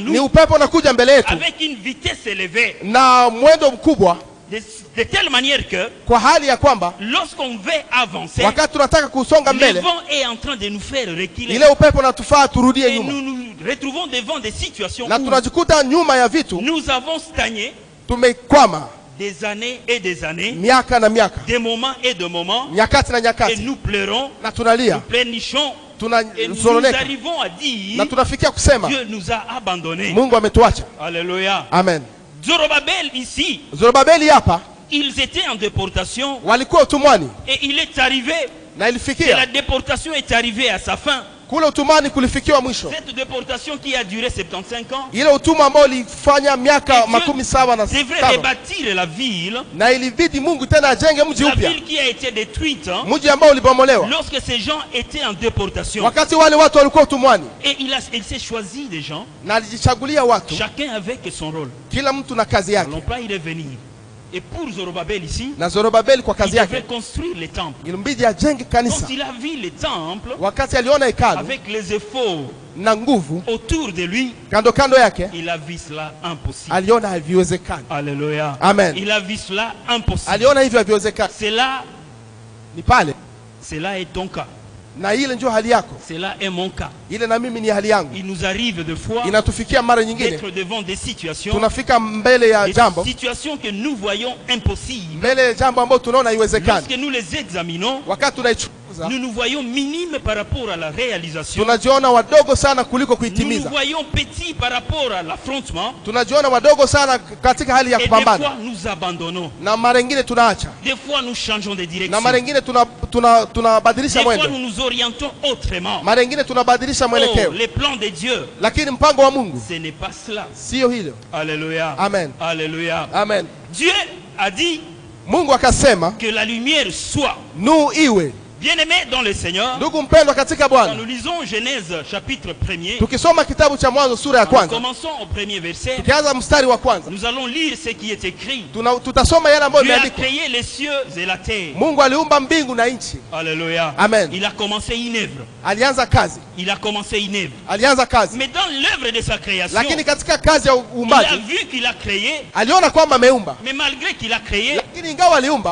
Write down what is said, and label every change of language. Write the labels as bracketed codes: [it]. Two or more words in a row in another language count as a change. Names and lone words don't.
[sw] ni [fr] nous [sw] upepo unakuja mbele yetu [fr] avec une vitesse élevée, [sw] na mwendo mkubwa, [fr] de telle manière que [sw] kwa hali ya kwamba [fr] lorsqu'on veut avancer, [sw] wakati tunataka kusonga [fr] le [sw] mbele, [fr] vent est en train de nous faire reculer. [sw] ile upepo unatufaa turudie [fr] Et [sw] nyuma, [fr] nous nous retrouvons devant des situations [sw] na [fr] où [sw] tunajikuta nyuma ya vitu, [fr] nous avons stagné [sw] tumekwama [fr] des années et des années, [sw] miaka na miaka, [fr] des moments et de moments, [sw] nyakati na [fr] et [sw] nyakati, [fr] nous pleurons, [sw] na [fr] nous [sw] tunalia, [fr] pleurnichons, et nous [sw] tunasononeka [fr] arrivons à [sw] na [fr] dire [sw] tunafikia kusema [fr] Dieu nous a abandonnés. [sw] Mungu ametuacha. [fr] Alléluia. Amen. Zorobabel ici, [sw] Zorobabeli hapa [fr] ils étaient en déportation [sw] walikuwa utumwani [fr] et il est arrivé, [sw] na [fr] et la [sw] ilifikia [fr] déportation est arrivée à sa fin. [sw] kule utumwani kulifikiwa mwisho, [fr] Cette déportation qui a duré 75 ans, [sw] ile utumwa ambao ulifanya miaka [fr] Et [sw] makumi saba na [fr] devrait [sw] tano, [fr] rebâtir la ville, [sw] na ilibidi Mungu tena ajenge mji [fr] la [sw] upya, [fr] ville qui a été détruite hein, [sw] mji ambao ulibomolewa [fr] lorsque ces gens étaient en déportation. [sw] wakati wale watu walikuwa utumwani, [fr] Et il s'est choisi des gens, [sw] na alijichagulia watu, [fr] chacun avec son rôle. [sw] kila mtu na kazi [fr] Nous [sw] yake. [fr] n'allons pas y revenir. Et pour Zorobabel ici, [sw] Na Zorobabeli kwa [fr] il [sw] kazi [fr] devait [sw] yake [fr] construire les temples. [sw] ilimbidi ajenge [fr] Quand [sw] kanisa. [fr] il a vu les temples, [sw] Wakati aliona hekalu [fr] avec les efforts [sw] na nguvu [fr] autour de lui, [sw] kando kando yake, [fr] il a vu cela impossible. [sw] aliona haviwezekani. [fr] Alléluia. Amen. Il a vu cela impossible. [sw] Aliona hivyo haviwezekani. [fr] Cela, [sw] Ni pale, [fr] cela est ton cas. [sw] na ile ndio hali yako, [fr] Cela est mon cas. [sw] ile na mimi ni hali yangu. [fr] Il nous arrive de fois [sw] Inatufikia mara nyingine [fr] d'être devant des situations, [sw] tunafika mbele ya [fr] des [sw] jambo, [fr] situations que nous voyons impossibles. [sw] mbele ya jambo ambalo tunaona haiwezekani. [fr] Lorsque nous les examinons, [sw] Wakati tunaichunguza [fr] nous nous voyons minimes par rapport à la réalisation. [sw] tunajiona wadogo sana kuliko [fr] Nous nous [sw] kuitimiza, [fr] voyons petits par rapport à l'affrontement. [sw] tunajiona wadogo sana katika hali ya [fr] Et des [sw] kupambana, [fr] fois, nous abandonnons. [sw] na mara nyingine tunaacha, [fr] Des fois, nous changeons de [sw] na [fr] direction. [sw] mara nyingine tunabadilisha [fr] Des fois, [sw] mwendo, [fr] nous nous orientons autrement. [sw] mara nyingine tunabadilisha [fr] Oh, [sw] mwelekeo, [fr] les plans de Dieu, [sw] lakini mpango wa Mungu [fr] ce n'est pas cela. [sw] sio hilo. [fr] Alléluia. Amen. Alléluia. Amen. Dieu a dit [sw] Mungu akasema [fr] que la lumière soit. [sw] iwe. [fr] Bien-aimés dans le Seigneur, [sw] Ndugu mpendwa katika [fr] quand [sw] Bwana, [fr] nous lisons Genèse chapitre 1er, [sw] tukisoma kitabu cha Mwanzo sura ya [fr] nous [sw] kwanza, [fr] commençons au premier verset, [sw] tukianza mstari wa kwanza, [fr] nous allons lire ce qui est écrit. [sw] tutasoma yale ambayo [fr] Dieu a [sw] imeandikwa. [fr] créé les cieux et la terre. [sw] Mungu aliumba mbingu na nchi. [fr] Alléluia. Amen. Il a commencé une œuvre. [sw] Alianza kazi, [fr] Il a commencé une œuvre. [sw] alianza kazi, [fr] Mais dans l'œuvre de sa création, [sw] lakini katika kazi ya [fr] il a [sw] uumbaji [fr] vu qu'il a créé, [sw] aliona kwamba ameumba, [fr] mais malgré qu'il a créé, [sw] lakini ingawa aliumba,